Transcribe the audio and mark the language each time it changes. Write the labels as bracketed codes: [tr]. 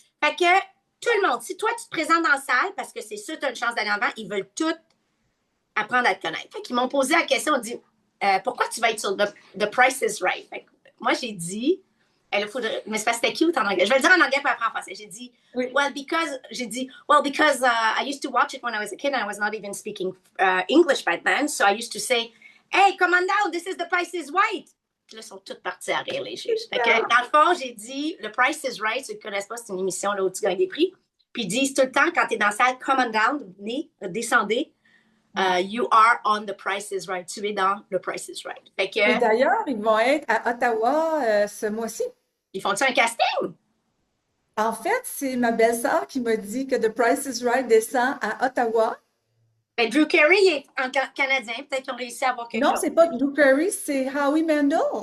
[fr] Fait que tout le monde, si toi, tu te présentes dans la salle, parce que c'est sûr que tu as une chance d'aller en avant, ils veulent tout apprendre à te connaître. Fait qu'ils m'ont posé la question, on dit, pourquoi tu vas être sur The Price is Right? Fait que moi, j'ai dit, mais c'est parce que c'était cute en anglais. Je vais le dire en anglais puis après en français. J'ai dit, Oui. [en] because I used to watch it when I was a kid and I was not even speaking English back then. So I used to say, hey, come on down, this is The Price is Right. [fr] Puis là, ils sont toutes parties à rire, les juges. Fait que, dans le fond, j'ai dit, The Price is Right, ceux qui ne connaissent pas, c'est une émission là, où tu gagnes des prix. Puis ils disent tout le temps, quand tu es dans la salle, [en] come on down, [fr] venez, descendez. [en] You are on The Price is Right. [fr] Tu es dans The Price is Right. Fait que, Et d'ailleurs, ils vont être à Ottawa ce mois-ci. ils font-tu un casting? En fait, c'est ma belle-sœur qui m'a dit que The Price is Right descend à Ottawa. Ben, Drew Carey est en canadien. Peut-être qu'ils ont réussi à avoir quelque Non, chose. c'est pas Drew Carey, c'est Howie Mandel